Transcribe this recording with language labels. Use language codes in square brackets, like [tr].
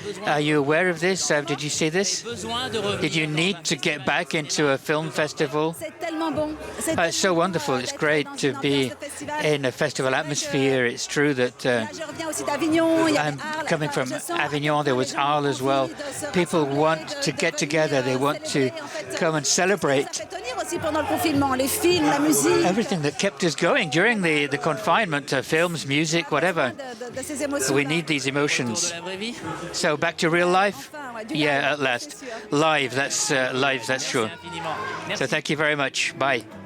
[en] Are you aware of this? Did you see this? Did you need to get back into a film festival? It's so wonderful. It's great to be in a festival atmosphere. It's true that I'm coming from Avignon. There was Arles as well. People want to get together. They want to come and celebrate [fr] aussi pendant le confinement, les films, la musique. [en] Everything that kept us going during the confinement, films, music, whatever. [fr] De ces émotions. [en] We need these emotions. [fr] La vraie vie. [en] So back to real life? [fr] Enfin, ouais, du [en] Yeah, live, at last. [fr] c'est sûr. [en] Live, that's sure. [fr] Infiniment. Merci. [en] So thank you very much. Bye.